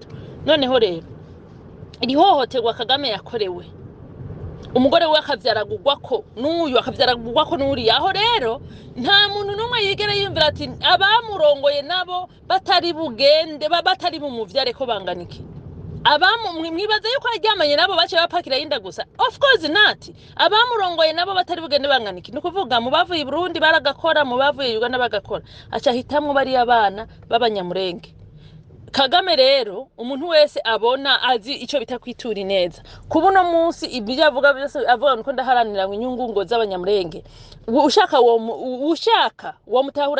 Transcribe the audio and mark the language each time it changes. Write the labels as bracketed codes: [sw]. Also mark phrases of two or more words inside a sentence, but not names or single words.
[rn] Noneho rero irihohoterwa Kagame yakorewe umugore we akavyaragugwako n'uriya aho rero nta muntu n'umwe yigera yumvira ati abamurongoye nabo batari bugende batari bumuvyare ko banganiki mwibaza yuko aryamanye nabo bace bapakira yinda gusa [en] of course not [rn] abamurongoye nabo batari bugende banganiki nukuvuga mu bavuye Burundi baragakora mu bavuye Uganda bagakora aca hitamwe bari abana b'abanyamurenge. Kagame rero umuntu wese abona azi ico bitakwitura neza kubuno munsi ibyo avuga byose avuga nuko ndaharanira inyungu ngo z'abanyamurenge ushaka wo mutahura